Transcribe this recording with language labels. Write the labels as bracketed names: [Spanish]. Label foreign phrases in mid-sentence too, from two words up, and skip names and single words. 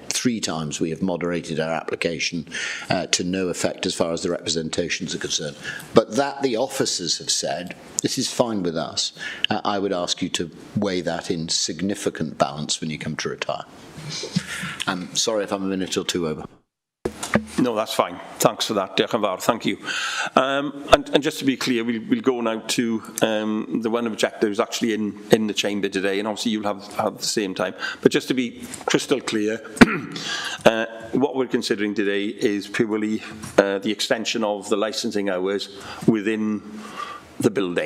[English] 3 times we have moderated our application to no effect as far as the representations are concerned. But that the officers have said, this is fine with us. I would ask you to weigh that in significant balance when you come to retire. I'm sorry if I'm a minute or 2 over. No, that's fine. Thanks for that, [Welsh] Diolch yn fawr. [English] Thank you. And just to be clear, we'll go now to the one objector who's actually in the chamber today, and obviously you'll have the same time. But just to be crystal clear, what we're considering today is purely the extension of the licensing hours within the building.